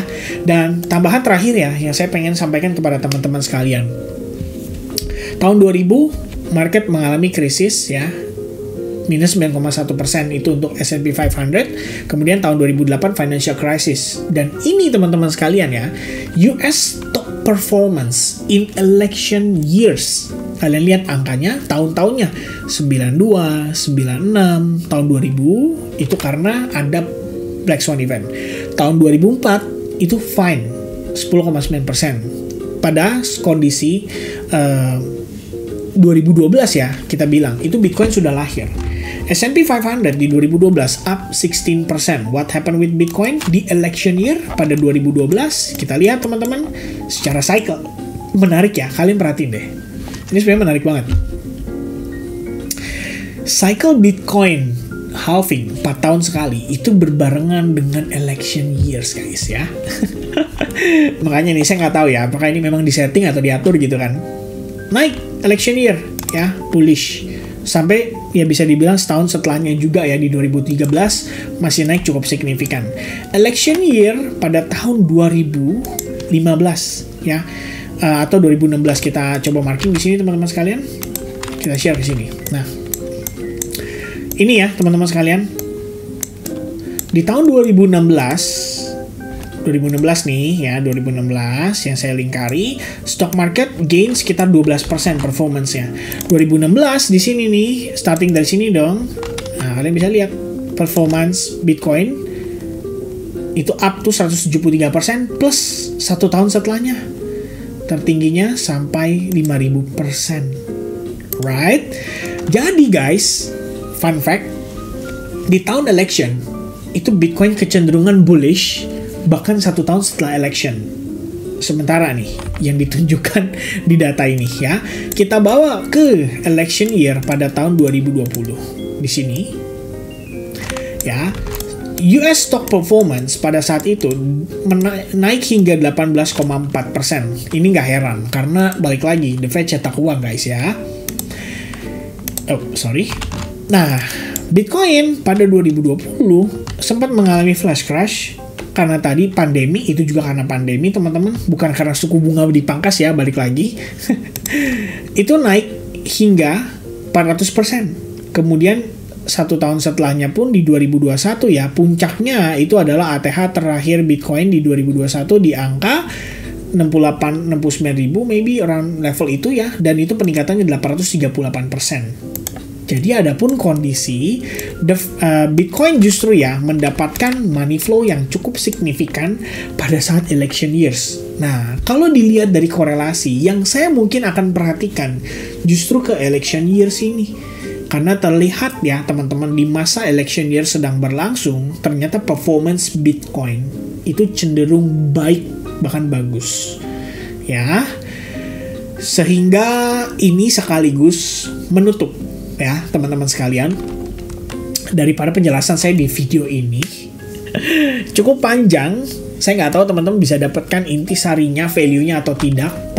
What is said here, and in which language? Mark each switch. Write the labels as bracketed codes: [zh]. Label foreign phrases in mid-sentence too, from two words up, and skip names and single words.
[id] Dan tambahan terakhir ya yang saya pengen sampaikan kepada teman-teman sekalian. Tahun 2000 market mengalami krisis ya. Minus 9,1% itu untuk S&P 500. Kemudian tahun 2008 [en] financial crisis. [id] Dan ini teman-teman sekalian ya, [en] US stock performance in election years. [id] Kalian lihat angkanya, tahun-tahunnya 92, 96, tahun 2000 itu karena ada [en] black swan event. [id] Tahun 2004 itu fine 10,9%. Pada kondisi 2012 ya, kita bilang itu Bitcoin sudah lahir. S&P 500 di 2012 up 16%. [en] What happened with Bitcoin di election year pada 2012? [id] Kita lihat teman-teman secara cycle. Menarik ya, kalian perhatiin deh. Ini sebenarnya menarik banget. Cycle Bitcoin halving 4 tahun sekali itu berbarengan dengan [en] election years [id] guys ya. Makanya nih saya nggak tahu ya apakah ini memang disetting atau diatur gitu kan. Naik [en] election year [id] ya, bullish. Sampai ya bisa dibilang setahun setelahnya juga ya di 2013 masih naik cukup signifikan. [en] Election year [id] pada tahun 2015 ya atau 2016 kita coba marking di sini teman-teman sekalian. Kita share di sini. Nah, ini ya teman-teman sekalian. Di tahun 2016 nih ya, 2016 yang saya lingkari, [en] stock market gain [id] sekitar 12% performance-nya. 2016 di sini nih, starting dari sini dong. Nah, kalian bisa lihat performance Bitcoin itu [en] up to [id] 173% plus 1 tahun setelahnya. Tertingginya sampai 5.000%. Right? Jadi guys, [en] fun fact, [id] di tahun election itu Bitcoin kecenderungan bullish bahkan 1 tahun setelah election. Sementara nih yang ditunjukkan di data ini ya, kita bawa ke [en] election year [id] pada tahun 2020 di sini ya. [en] US stock performance [id] pada saat itu naik hingga 18,4%. Ini nggak heran karena balik lagi The Fed cetak uang guys ya. Nah, Bitcoin pada 2020 sempat mengalami [en] flash crash [id] karena tadi pandemi, itu juga karena pandemi teman-teman, bukan karena suku bunga dipangkas ya, balik lagi. Itu naik hingga 400%. Kemudian 1 tahun setelahnya pun di 2021 ya, puncaknya itu adalah ATH terakhir Bitcoin di 2021 di angka 69.000 [en] maybe around level [id] itu ya, dan itu peningkatannya 838%. Jadi adapun kondisi Bitcoin justru ya mendapatkan [en] money flow [id] yang cukup signifikan pada saat [en] election years. [id] Nah, kalau dilihat dari korelasi yang saya mungkin akan perhatikan justru ke [en] election years [id] ini. Karena terlihat ya teman-teman di masa [en] election year [id] sedang berlangsung, ternyata performance Bitcoin itu cenderung baik bahkan bagus. Ya. Sehingga ini sekaligus menutup ya teman-teman sekalian, daripada penjelasan saya di video ini cukup panjang, saya nggak tahu teman-teman bisa dapatkan intisarinya, value-nya atau tidak.